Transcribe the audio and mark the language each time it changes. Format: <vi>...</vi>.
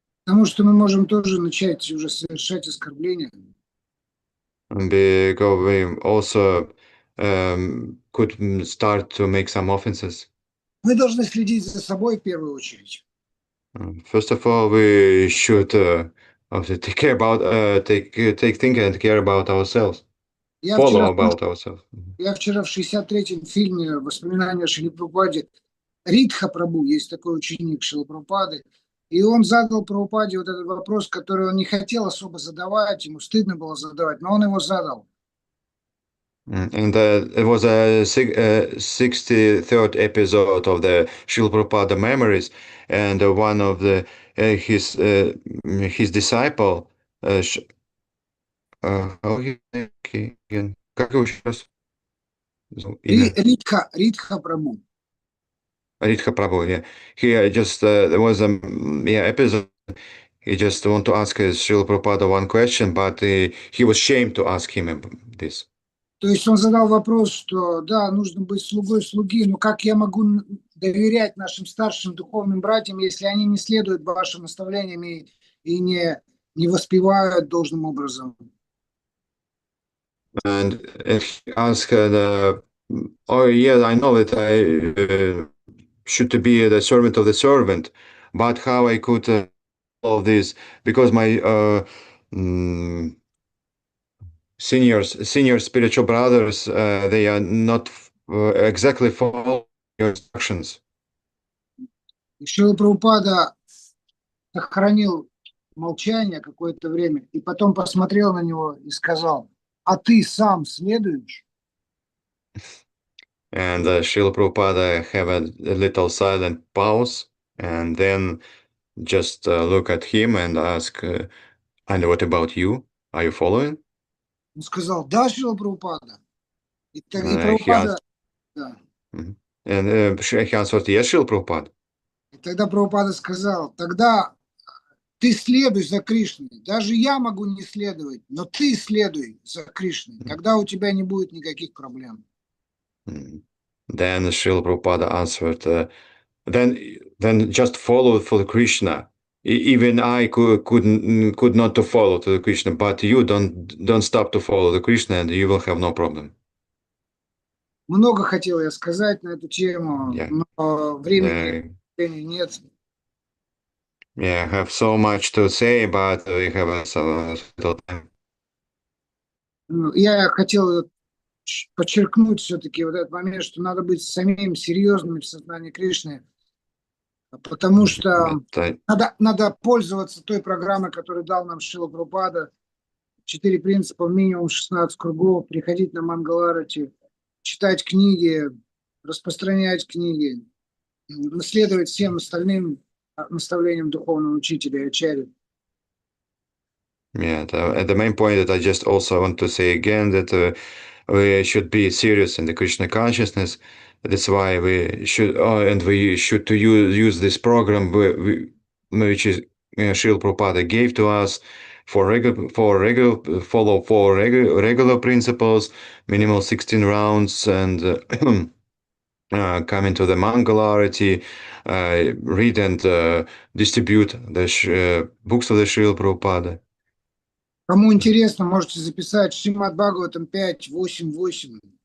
<ru>потому что мы можем тоже начать уже совершать оскорбления.</ru> <en>Because we also could start to make some offenses.</en> <ru>Мы должны следить за собой в первую очередь.</ru> <en>First of all, we should take care about take think and care about ourselves. Follow about ourselves.</en> <ru>Я вчера в 63-м фильме «Воспоминания о Шриле Прабхупаде» Ридха Прабху, есть такой ученик Шрилы Прабхупады, и он задал Прабхупаде вот этот вопрос, который он не хотел особо задавать, ему стыдно было задавать, но он его задал.</ru> <en>And it was a 63rd episode of the Srila Prabhupada Memories, and one of his disciple, how he again?</en> <ru>Как его сейчас? Ридха Прабху.</ru> <en>Ridha Prabhu, yeah. He just there was a episode. He just want to ask Srila Prabhupada one question, but he was ashamed to ask him this.</en> <ru>То есть он задал вопрос, что да, нужно быть слугой слуги, но как я могу доверять нашим старшим духовным братьям, если они не следуют вашим наставлениям и не воспевают должным образом?</ru> <en>And he asked, oh yeah, I know that I should be the servant of the servant, but how I could all this, because my senior spiritual brothers, they are not exactly following your instructions.</en> <ru>Шрила Прабхупада сохранил молчание какое-то время и потом посмотрел на него и сказал: а ты сам следуешь?</ru> <en>And Srila Prabhupada have a little silent pause, and then just look at him and ask, and what about you? Are you following?</en> <ru>Он сказал, да, Шрила Прабхупада. И</ru> <en>He</en> <ru>Прабхупада,</ru> <en>answered,</en> <ru>да.</ru> <en>and he answered, yes, Srila Prabhupada.</en> <ru>И тогда Прабхупада сказал, тогда ты следуй за Кришной. Даже я могу не следовать, но ты следуй за Кришной. Тогда у тебя не будет никаких проблем.</ru> <en>Then Srila Prabhupada answered, then just follow for Krishna. Even I could not to follow to the Krishna, but you don't stop to follow the Krishna, and you will have no problem.</en> <ru>Много хотел я сказать на эту тему,</ru> <en>Yeah.</en> <ru>но времени нет.</ru> <en>Yeah, I have so much to say, but we have so little time.</en> <ru>Я хотел подчеркнуть все-таки вот этот момент, что надо быть самим серьезным в сознании Кришны, потому что надо пользоваться той программой, которую дал нам Шрила Прабхупада. 4 принципа, минимум 16 кругов, приходить на Мангаларати, читать книги, распространять книги, следовать всем остальным наставлениям духовного учителя и ачарьи.</ru> <en>Yeah, the main point that I just also want to say again that we should be serious in the Krishna consciousness. That's why we should, and we should to use this program which is Srila Prabhupada gave to us for regular principles, minimal 16 rounds, and come into the Mangalarati, read and distribute the books of the Srila Prabhupada.</en> <ru>Кому интересно, можете записать Шримад Бхагаватам 5.8.8.</ru>